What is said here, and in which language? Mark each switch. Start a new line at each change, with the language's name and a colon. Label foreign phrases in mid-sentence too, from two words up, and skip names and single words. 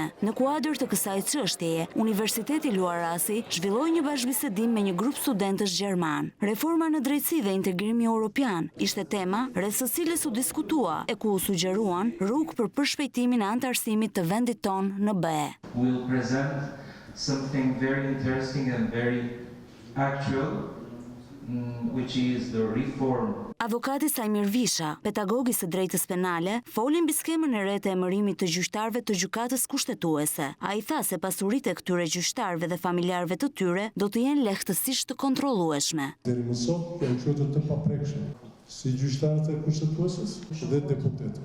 Albanian: Në kuadër të kësaj çështjeje, Universiteti Luarasi zhvilloi një bashkëbisedim me një grup studentësh gjerman. Reforma në drejtësi dhe integrimi europian ishte tema rreth së cilës u diskutua e ku u sugjeruan rrugë për përshpejtimin e anëtarësimit të vendit tonë në BE.
English: We will present something very interesting and very actual, which is the reform.
Albanian: Avokati Sajmir Visha, pedagogi së drejtës penale, foli mbi skemën e re të emërimit të gjyqtarëve të gjykatës kushtetuese. Ai tha se pasuritë e këtyre gjyqtarëve dhe familjarëve të tyre do të jenë lehtësisht të kontrollueshme. Deri më sot janë qytetë të paprekshëm, si gjyqtarët e kushtetuesës dhe deputetët.